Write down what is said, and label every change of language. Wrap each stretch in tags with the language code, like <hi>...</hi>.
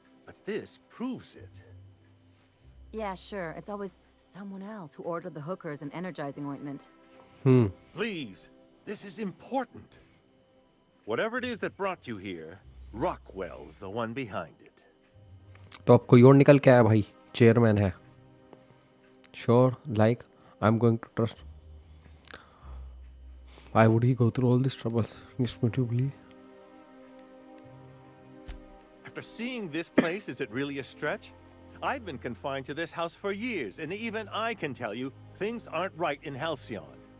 <en>But this proves it. Yeah, sure. It's always someone else who ordered the hookers and energizing ointment. Please, this is important. Whatever it is that brought you here, Rockwell's the one behind it.</en> <hi>तो अब कोई और निकल के आया भाई, chairman है.</hi> <en>Sure, like I'm going to trust. Why would he go through all these troubles? Makes me to believe. After seeing this place, is it really a stretch? I've been confined to this house for years, and even I can tell you, things aren't right in Halcyon.</en>